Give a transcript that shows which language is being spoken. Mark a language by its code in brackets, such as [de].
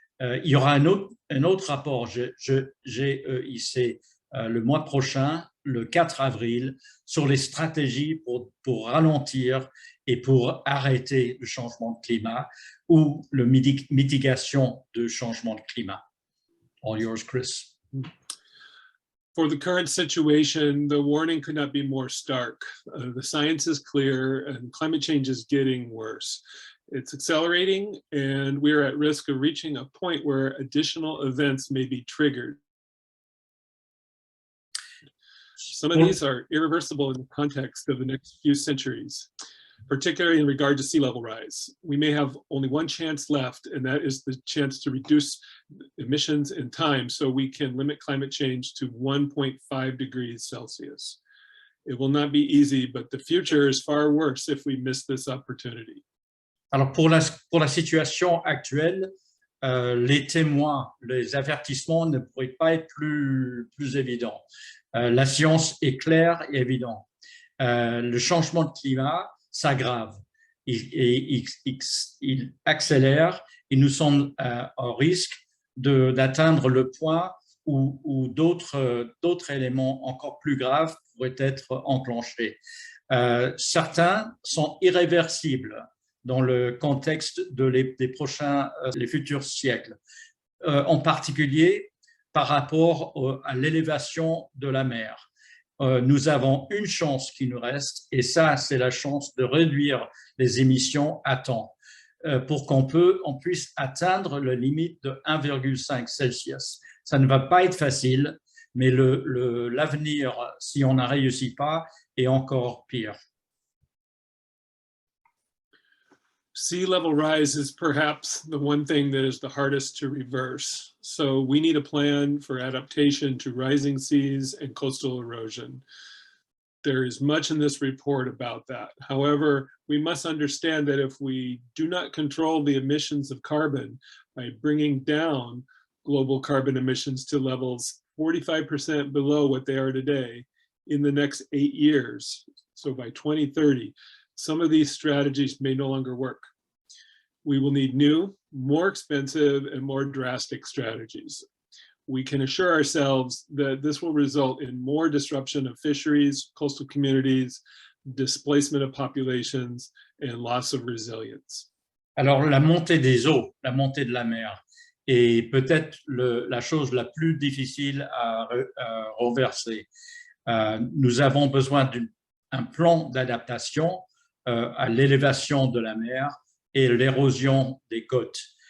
[fr] Il y aura un autre rapport GEIC le mois prochain, le 4 avril, sur les stratégies pour ralentir et pour arrêter le changement de climat ou la mitigation du changement de climat. [en] All yours, Chris. For the current situation, the warning could not be more stark. The science is clear and climate change is getting worse. It's accelerating and we are at risk of reaching a point where additional events may be triggered. Some of these are irreversible in the context of the next few centuries, particularly in regard to sea level rise. We may have only one chance left, and that is the chance to reduce emissions in time so we can limit climate change to 1.5 degrees Celsius. It will not be easy, but the future is far worse if we miss this opportunity. [fr] Alors pour la situation actuelle, les témoins, les avertissements ne pourraient pas être plus évidents. La science est claire et évidente. Le changement de climat s'aggrave, il accélère et nous sommes au risque d'atteindre le point où d'autres éléments encore plus graves pourraient être enclenchés. Certains sont irréversibles, dans le contexte des prochains, les futurs siècles, en particulier par rapport à l'élévation de la mer. Nous avons une chance qui nous reste, et ça, c'est la chance de réduire les émissions à temps pour qu'on puisse atteindre la limite de 1,5 Celsius. Ça ne va pas être facile, mais l'avenir, si on n'a réussi pas, est encore pire. [en] Sea level rise is perhaps the one thing that is the hardest to reverse. So we need a plan for adaptation to rising seas and coastal erosion. There is much in this report about that. However, we must understand that if we do not control the emissions of carbon by bringing down global carbon emissions to levels 45% below what they are today in the next 8 years, so by 2030, some of these strategies may no longer work. We will need new, more expensive, and more drastic strategies. We can assure ourselves that this will result in more disruption of fisheries, coastal communities, displacement of populations, and loss of resilience. [fr] Alors, la montée des eaux, la montée de la mer, est peut-être la chose la plus difficile à renverser. Nous avons besoin d'un plan d'adaptation à l'élévation de la mer et l'érosion des côtes.